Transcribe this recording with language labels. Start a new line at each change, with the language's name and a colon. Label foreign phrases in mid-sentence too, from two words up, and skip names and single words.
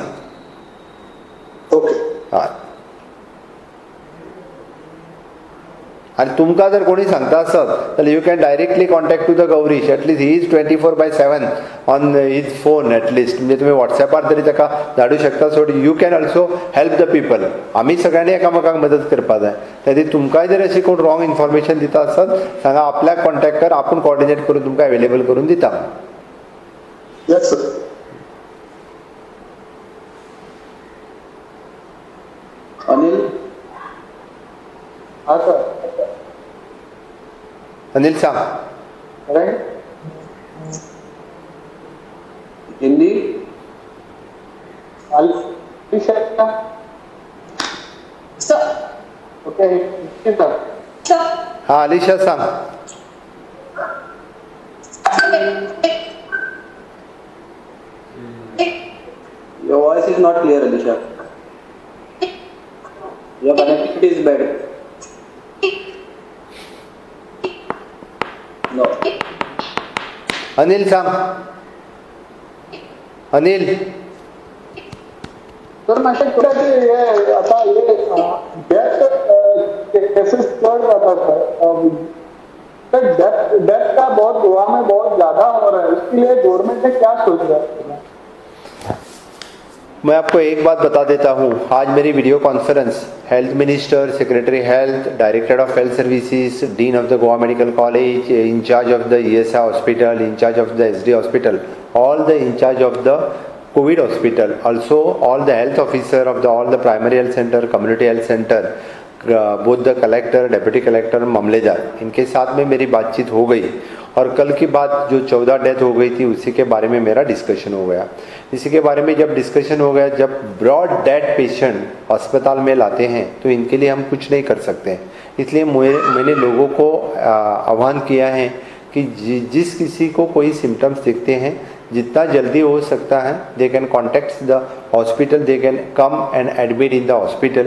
Konkani: ओके हय. आनी तुमकां जर कोणी सांगता आसत जाल्यार
English: you can directly contact to the Gaurish. At least he is 24/7 on his phone at least.
Konkani: म्हणजे तुमी वॉट्सॅपार तरी ताका धाडू शकता.
English: So you can also help the people.
Konkani: आमी सगळ्यांनी एकामेकांक मदत करपाक जाय. त्या खातीर तुमकांय जर अशी कोण
English: wrong information
Konkani: दिता आसत सांगा. आपल्याक कॉन्टॅक्ट कर. आपूण कॉर्डिनेट करून तुमकां अवेलेबल करून दिता.
English: Yes sir.
Konkani: अनिल हा सर. अनिल सांग. हिंदी Sir.
English: Okay sir.
Konkani: Sir. हा अलिशा सांग.
English: Your voice is not clear, Alisha. Your connectivity is bad. No.
Konkani: अनिल सांग. अनिल
Marathi: तर मागच्या कुठे हे आता केसेस फ्लड जातात सर.
Hindi: डेथ का बहुत गोवा में बहुत ज्यादा हो रहा है. इसके लिए गवर्नमेंट ने क्या सोच रहा है. मैं आपको एक बात बता देता हूँ. आज मेरी
English: video conference health minister, secretary health, director of health services, dean of the Goa Medical College, incharge of the ESI hospital, incharge of the SD hospital, all the incharge of the COVID hospital, also all the health officer of the all the primary health center, community health center, both the collector, deputy collector,
Hindi: मामलेदार, इनके साथ में मेरी बातचीत हो गई. और कल की बात जो 14 डेथ हो गई थी उसी के बारे में मेरा डिस्कशन हो गया. इसी के बारे में जब डिस्कशन हो गया, जब
English: brought dead patient
Hindi: अस्पताल में लाते हैं तो इनके लिए हम कुछ नहीं कर सकते. इसलिए मैंने लोगों को आह्वान किया है कि जिस किसी को कोई सिम्टम्स दिखते हैं जितना जल्दी हो सकता है
English: they can contact the hospital, they can come and admit in the hospital.